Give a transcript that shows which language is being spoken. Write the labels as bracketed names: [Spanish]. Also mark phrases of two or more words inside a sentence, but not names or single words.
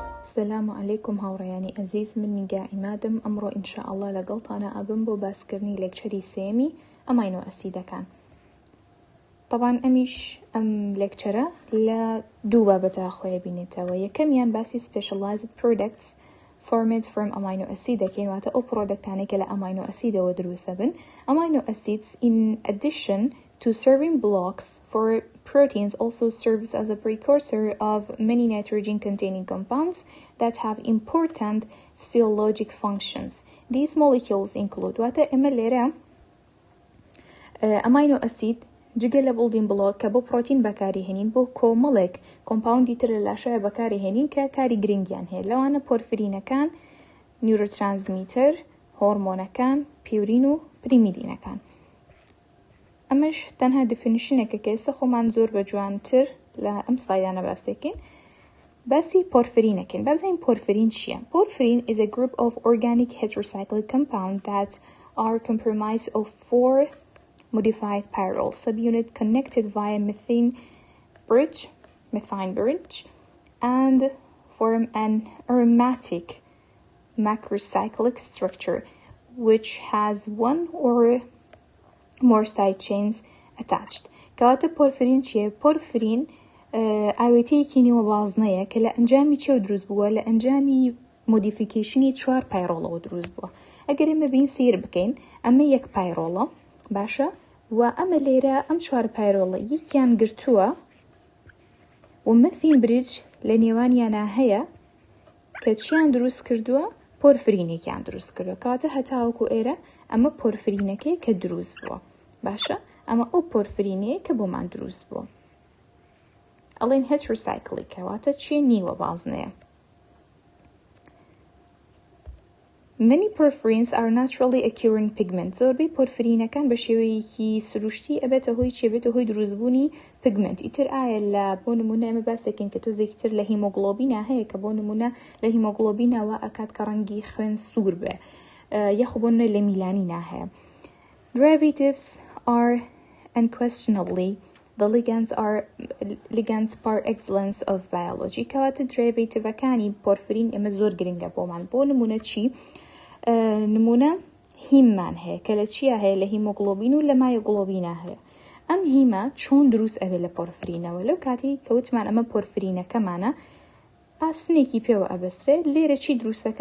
[Arabic] السلام عليكم [Central Kurdish] هاوڕێیانی عزیز، من نیگا عیمادم. ئەمڕۆ [Arabic] ئینشاءالله [Central Kurdish] لەگەڵتانە ئەبم بۆ باسکردنی لێکچەری سێمی ئەماینۆ ئەسیدەکان. طبعاً ئەمیش ئەم لێکچەرە لە دوو بابەتە خۆیە بینێتەوە. یەکەمیان باسی [English] specialized products formed from amino acid [Central Kurdish] دەکەین، واتە ئەو پرۆدەکتانێک کە لە ئەماینۆ ئەسیدەوە دروستە بن. [English] Amino acids in addition to serving blocks for proteins also serves as a precursor of many nitrogen containing compounds that have important physiologic functions. These molecules include [Central Kurdish] واتە ئێمە لێرە [English] amino acid [Central Kurdish] جگە لە [English] building block [Central Kurdish] کە بۆ پرۆتین بەکاری هێنین، بۆ کۆمەڵێک کۆمپاوندی تر لە لاشایە بەکاری هێنین کە کاری گرنگیان هەیە. لەوانە پۆرفرینەکان، نیورۆترانسمیتەر، هۆرمۆنەکان، پیورین و پریمیدینەکان. ئەمەش تەنها دیفینیشنێکە کە ئێستا خۆمان زۆر بە جوانتر لە ئەم سلایدانە باس دەکەین. باسی پۆرفرینەکەین. بابزانین پۆرفرین چییە؟ [English] Porphyrin is a group of organic heterocyclic compounds that are comprised of 4 modified pyrrole subunit connected via methane bridge and form an aromatic macrocyclic structure which has one or more side chains attached. [Central Kurdish] کەواتە پۆرفرین چییە؟ پۆرفرین ئاوێتەیەکی نیوە بازنەیە کە لە ئەنجامی چێو دروست بووە، لە ئەنجامی مۆدیفیکیشنی 4 پایرۆڵەوە دروست بووە. ئەگەر ئێمە بین سیر بکەین، ئەمە یەک پایرۆڵە، باشە؟ و ئەمە لێرە ئەم 4 پایرۆڵە یەکیان گرتووە و [English] methane bridge [Central Kurdish] لە نێوانیانە هەیە کە چیان دروست کردووە؟ پۆرفرینێکیان دروست کردووە. کەواتە هەتاوەکو ئێرە ئەمە پۆرفرینەکەی کە دروست بووە، باشە؟ ئەمە ئەو پۆرفرینەیە کە بۆمان دروست بووە. ئەڵێن heterocyclic، کەواتە چیە؟ نیوە بازنەیە. [English] Many porphyrins are naturally occurring pigments. [Central Kurdish] زۆربەی پۆرفرینەکان بە شێوەیەکی سروشتی ئەبێتە هۆی چێ؟ بێتە هۆی دروستبوونی پیگمنت. ئیتر ئایا لە بۆ نمونە ئێمە باس دەکەین کە تۆزێکی تر لە هیمۆگلۆبینە هەیە کە بۆ نمونە لە هیمۆگلۆبینەوە ئەکات کە ڕەنگی خوێن سوور بێ، یەخ بۆ نمونە لە میلانینە هەیە. [English] Derivatives are unquestionably the ligands par excellence of biology. [Central Kurdish] کەواتە دریڤیتیڤەکانی پۆرفرین ئێمە زۆر گرنگە بۆمان. بۆ نمونە چی؟ نمونە هیممان هەیە کە لە چیە هەیە؟ لە هیمۆگلۆبین و لە مایۆگلۆبینە هەیە. ئەم هیمە چۆن دروست ئەبێ لە پۆرفرینەوە؟ لەو کاتی کەوتمان ئەمە پۆرفرینەکەمانە ئاسنێکی پێوە ئەبەسترێ، لێرە چی دروستەکە؟